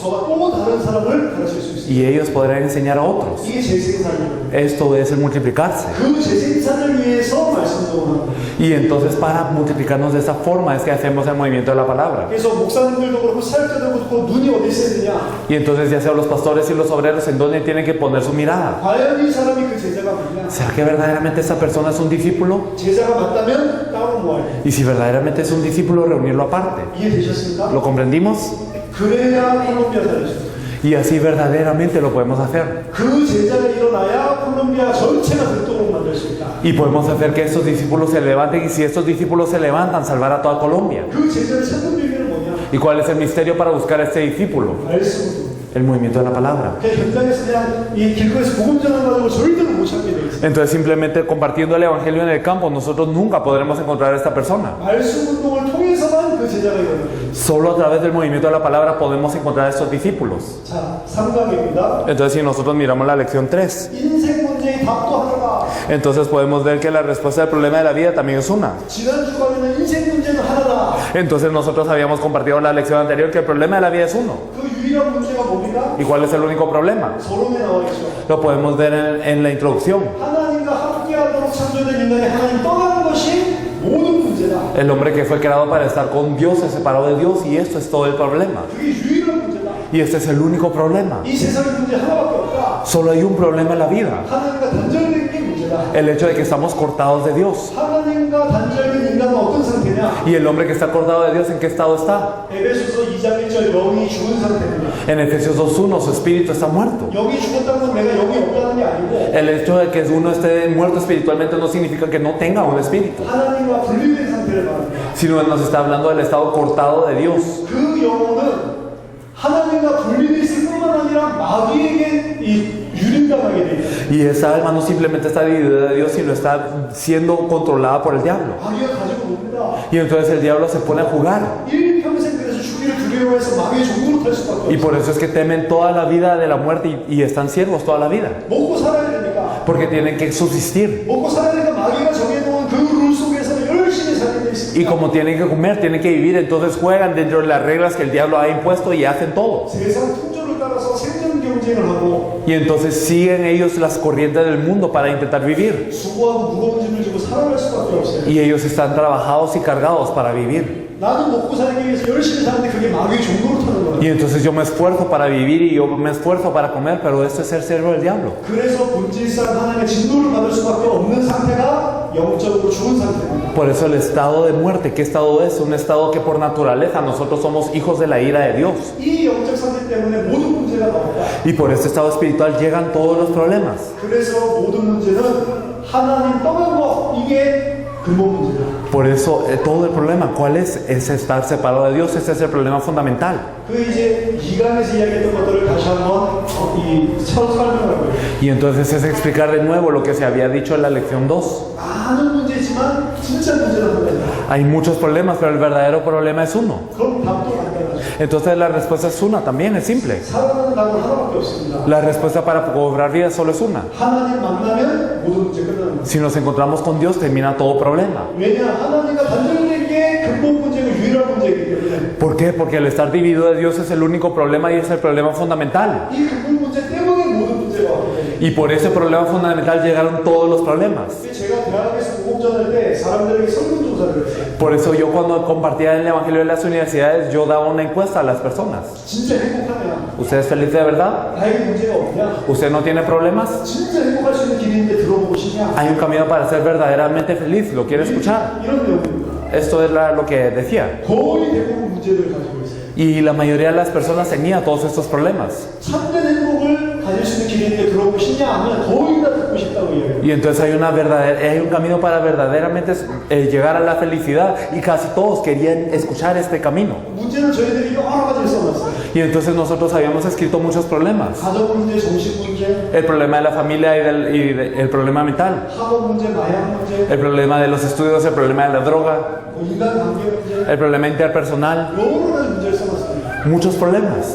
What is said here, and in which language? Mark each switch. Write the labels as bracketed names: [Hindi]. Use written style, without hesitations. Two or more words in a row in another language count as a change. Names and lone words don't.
[Korean] 저가 또 다른 사람을 가르칠 수 있습니다. [Spanish] Y ellos podrán enseñar a otros. [Korean] 이게 재생산이에요. [Spanish] Esto es el multiplicarse. [Korean] 그 재생산을 위해서 말씀을 합니다. [Spanish] Y entonces para multiplicarnos de esa forma es que hacemos el movimiento de la palabra. [Korean] 그래서 목사님들도 그렇고 사역자들도 그렇고 눈이 어디 있어야 되냐? [Spanish] Y entonces ya sea los pastores y los obreros, ¿en dónde tienen que poner su mirada? [Korean] 과연 이 사람이 그 제자가 맞냐? [Spanish] ¿Será que verdaderamente esa persona es un discípulo? [Korean] 제자가 맞다면 따로 모아야 돼. [Spanish] Y si verdaderamente es un discípulo, reunirlo aparte. [Korean] 이해되셨습니까? [Spanish] ¿Lo comprendimos? [Korean] 그래야 콜롬비아 살려줘. [Spanish] Y así verdaderamente lo podemos hacer. [Korean] 그 제자가 일어나야 콜롬비아 전체가 듣도록 만들 수 있다. [Spanish] Y podemos hacer que estos discípulos se levanten. Y si estos discípulos se levantan, salvar a toda Colombia. [Korean] 그 제자를 찾는 비밀은 뭐냐? [Spanish] ¿Y cuál es el misterio para buscar a este discípulo? [Korean] 말씀으로. [Spanish] El movimiento de la palabra. [Korean] 그냥 현장에서 그냥 이 길거리에서 복음 전하는 가지고 절대로 못 찾게 돼 있어. [Spanish] Entonces simplemente compartiendo el evangelio en el campo, nosotros nunca podremos encontrar a esta persona. [Korean] 말씀 운동을 통해서만 그 제자가 일어나요. [Spanish] Solo a través del movimiento de la palabra podemos encontrar a estos discípulos. [Korean] 자, 3강입니다. [Spanish] Entonces si nosotros miramos la lección 3, [Korean] 인생 문제의 답도 하나다. [Spanish] entonces podemos ver que la respuesta del problema de la vida también es una. [Korean] 지난 주간에는 인생 문제는 하나다. [Spanish] Entonces nosotros habíamos compartido en la lección anterior que el problema de la vida es uno. [Korean] 그 유일한 문제가 뭡니까? [Spanish] ¿Y cuál es el único problema? [Korean] 서론에 나와 있죠. [Spanish] Lo podemos ver en la introducción. [Korean] 하나님과 함께하도록 창조된 인간이 하나님 떠나는 것이 모든 문제다. [Spanish] El hombre que fue creado para estar con Dios se separó de Dios y esto es todo el problema. [Korean] 그게 유일한 문제다. [Spanish] Y este es el único problema. [Korean] 이 세상의 문제 하나밖에 없다. [Spanish] Solo hay un problema en la vida. [Korean] 하나님과 단절된 게 문제다. [Spanish] El hecho de que estamos cortados de Dios. [Korean] 하나님과 단절된 인간은 어떤 상태냐? [Spanish] Y el hombre que está cortado de Dios, ¿en qué estado está? [Korean] 에베소서 2장 1절 영이 죽은 상태입니다. [Spanish] En Efesios 2:1, su espíritu está muerto. [Korean] 영이 죽었다는 건 내가 영이 없다는 게 아니고 [Spanish] El hecho de que uno esté muerto espiritualmente no significa que no tenga un espíritu, [Korean] 하나님과 분리된 상태를 말합니다. [Spanish] sino nos está hablando del estado cortado de Dios. [Korean] 그 영혼은 하나님과 분리되어 있을 뿐만 아니라 마귀에게 유린당하게 돼 있다. [Spanish] Y esa alma no simplemente está dividida de Dios, sino está siendo controlada por el diablo. [Korean] 마귀가 가지고 놉니다. [Spanish] Y entonces el diablo se pone a jugar. [Korean] 일평생 그래서 죽기를 두려워해서 마귀의 종으로 탈 수밖에 [Spanish] Y [Korean] 없어요. [Spanish] por eso es que temen toda la vida de la muerte y están siervos toda la vida. [Korean] 먹고 살아야 되니까. [Spanish] Porque tienen que subsistir. [Korean] 먹고 살아야 되니까 마귀가 정해놓은 그 룰 속에서 열심히 살게 돼 [Spanish] Y [Korean] 있습니다. [Spanish] como tienen que comer, tienen que vivir, entonces juegan dentro de las reglas que el diablo ha impuesto y hacen todo. [Korean] 세상 풍조를 따라서 생존 경쟁을 하고 [Spanish] Y entonces siguen ellos las corrientes del mundo para intentar vivir. [Korean] 수고하고 무거운 짐을 지고 살아갈 수밖에 없어요. [Spanish] Y ellos están trabajados y cargados para vivir. [Korean] 나는 먹고 살기 위해서 열심히 사는데 그게 마귀의 종으로 타는 거예요. [Spanish] Y entonces yo me esfuerzo para vivir y yo me esfuerzo para comer, pero esto es ser siervo del diablo. [Korean] 그래서 본질상 하나님의 진노를 받을 수밖에 없는 상태가 영적으로 죽은 상태입니다. [Spanish] Por eso el estado de muerte, ¿qué estado es? Un estado que por naturaleza nosotros somos hijos de la ira de Dios. [Korean] 이 영적 상태 때문에 모든 문제가 나온다. [Spanish] Y por este estado espiritual llegan todos los problemas. [Korean] 그래서 모든 문제는 하나님 떠난 거 이게 근본 문제다. [Spanish] Por eso todo el problema, ¿cuál es? Es estar separado de Dios, ese es el problema fundamental. [Korean] 그 이제 이강에서 이야기했던 것들을 다시 한번 설명을 하고요. [Spanish] Y entonces es explicar de nuevo lo que se había dicho en la lección 2. [Korean] 많은 문제지만 진짜 문제는 하나다. [Spanish] Hay muchos problemas, pero el verdadero problema es uno. [Korean] 그럼 답도 간단하죠. [Spanish] Entonces la respuesta es una, también es simple. [Korean] 살아가는 답은 하나밖에 없습니다. [Spanish] La respuesta para cobrar vida solo es una. [Korean] 하나님 만나면 모든 문제 끝나는 거예요. [Spanish] Si nos encontramos con Dios, termina todo problema. [Korean] 왜냐 하나님과 단절된 게 근본 문제고 유일한 문제이기 때문에 [Spanish] ¿Por qué? Porque el estar dividido de Dios es el único problema y es el problema fundamental. [Korean] 이 근본 문제 때문에 모든 문제가 왔기 때문에 [Spanish] Y por ese problema fundamental llegaron todos los problemas. [Korean] 제가 대학에서 공업전할 때 사람들에게 설문조사를 했어요. [Spanish] Por eso yo cuando compartía el Evangelio en las universidades, yo daba una encuesta a las personas. [Korean] 진짜 행복하냐? [Spanish] ¿Usted es feliz de verdad? [Korean] 나에게 문제가 없냐? [Spanish] ¿Usted no tiene problemas? [Korean] 진짜 행복할 수 있는 길인데 들어보고 싶냐? [Spanish] Hay un camino para ser verdaderamente feliz. ¿Lo quiere escuchar? [Korean] 이런 내용입니다. [Spanish] Esto es lo que decía. [Korean] 거의 대부분 문제들을 가지고 있어요. [Spanish] Y la mayoría de las personas tenía todos estos problemas. [Korean] 참된 행복을 가질 수 있는 길인데 들어보고 싶냐? 하면 거의 다 듣고 싶다고 이야기해요. [Spanish] Y entonces hay un camino para verdaderamente llegar a la felicidad y casi todos querían escuchar este camino. [Korean] 문제는 저희들이 여러 가지를 써놨어요. [Spanish] Y entonces nosotros habíamos escrito muchos problemas. [Korean] 가족 문제, 정신 문제, [Spanish] El problema de la familia el problema mental. [Korean] 학업 문제, 마약 문제, [Spanish] El problema de los estudios, el problema de la droga, [Korean] 뭐 인간 관계 문제, [Spanish] el problema interpersonal. [Korean] 여러 가지 문제를 써놨습니다. [Spanish] Muchos problemas.